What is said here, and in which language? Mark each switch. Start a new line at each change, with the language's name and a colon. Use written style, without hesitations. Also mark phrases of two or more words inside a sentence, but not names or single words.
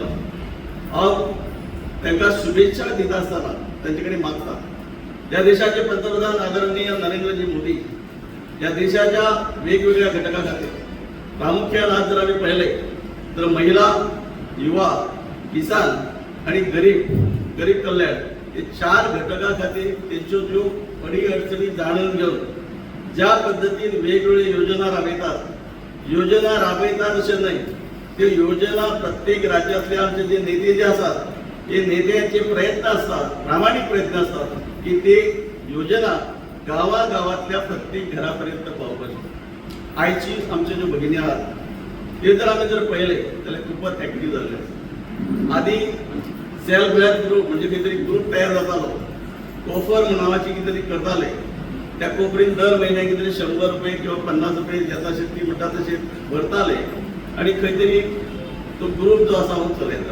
Konkani: हांव तांकां शुभेच्छा दिता आसतना तांचे कडेन मागता, ह्या देशाचे पंतप्रधान आदरणीय नरेंद्रजी मोदी या देशाच्या वेगवेगळ्या घटकां खातीर प्रामुख्यान आज जर आमी पळयलें तर महिला, युवा, किसान आणि गरीब कल्याण हे 4 घटकां खातीर तेंच्यो ज्यो अडचणी जाणून घेवन ज्या पद्धतीन वेगवेगळ्यो योजना राबयतात अशें न्हय, त्यो योजना प्रत्येक राज्यांतले आमचे जे नेते जे आसात हे नेत्यांचे प्रयत्न असतात, प्रामाणिक प्रयत्न असतात की ते योजना गावागावातल्या प्रत्येक घरापर्यंत पावपाची. आयची आमचे ज्यो भगिनी आहात ते जर आमी जर पळयले जाल्यार खूपच ऍक्टिव्ह जाल्ले. आदी
English: self help group
Konkani: म्हणजे कितें तरी ग्रुप तयार जातालो, कोफर नावाची कितें तरी करताले, त्या कोपरीन दर म्हयन्याक कितें 100 रुपये किंवा 50 रुपये येता शक्ती म्हणटा तशें भरताले आणि खंय तरी तो ग्रुप जो आसा हो चलयता.